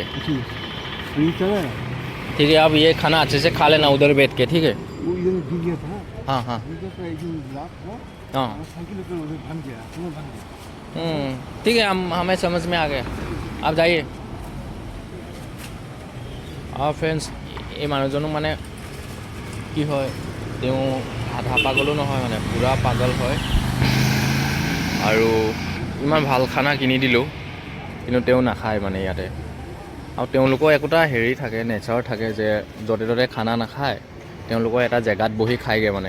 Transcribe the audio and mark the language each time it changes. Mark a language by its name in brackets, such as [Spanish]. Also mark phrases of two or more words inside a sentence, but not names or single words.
[Hindi] ठीक है, आप ये खाना अच्छे से खा लेना उधर बैठ के, ठीक है? हाँ हाँ हाँ, ठीक है, हमें समझ में आ गया, आप जाइए। और फ्रेंड्स, [Assamese] এই মানুহজনো মানে কি হয়, তেওঁ আধা পাগলো নহয়, মানে পূৰা পাগল হয়। আৰু ইমান ভাল খানা কিনি দিলোঁ কিন্তু তেওঁ নাখায় মানে ইয়াতে। আৰু তেওঁলোকৰ একোটা হেৰি থাকে, নেচাৰ থাকে যে য'তে ত'তে খানা নাখায়, তেওঁলোকৰ এটা জেগাত বহি খায়গৈ মানে।